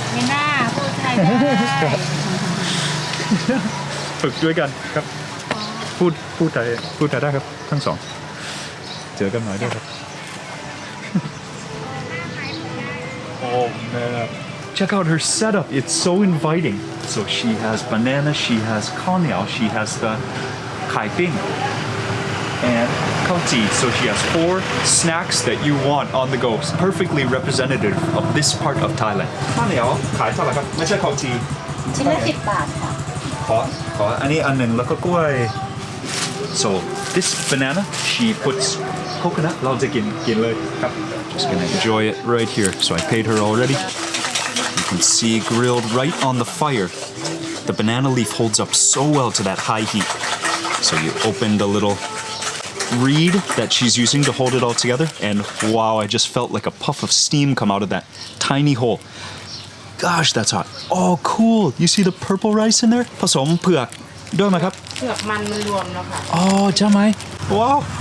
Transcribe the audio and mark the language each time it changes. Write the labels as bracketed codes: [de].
[th] มีหน้าพูดไทยได้ ฝึกด้วยกันครับ พูดไทยได้ครับทั้งสองเจอกันหน่อยด้วยครับ [en] Oh man, check out her setup. It's so inviting. So she has banana, she has kanyao, she has the kai ping and khao ji. So she has 4 snacks that you want on the go. Perfectly representative of this part of Thailand. [th] Kanyao ขายเท่าไหร่ครับไม่ใช่khao ji ชิ้นละ10 บาทค่ะ ขออันนี้อันหนึ่งแล้วก็กล้วย [en] So this banana she puts coconut [th] เราจะกินเลยครับ [en] Just gonna enjoy it right here. So I paid her already. You can see grilled right on the fire. The banana leaf holds up so well to that high heat. So you open the little reed that she's using to hold it all together, and wow, I just felt like a puff of steam come out of that tiny hole. Gosh, that's hot. Oh, cool. You see the purple rice in there? [th] ผสมเผือกด้วยไหมครับ เผือกมันรวมแล้วค่ะ Oh, ใช่ไหม Wow.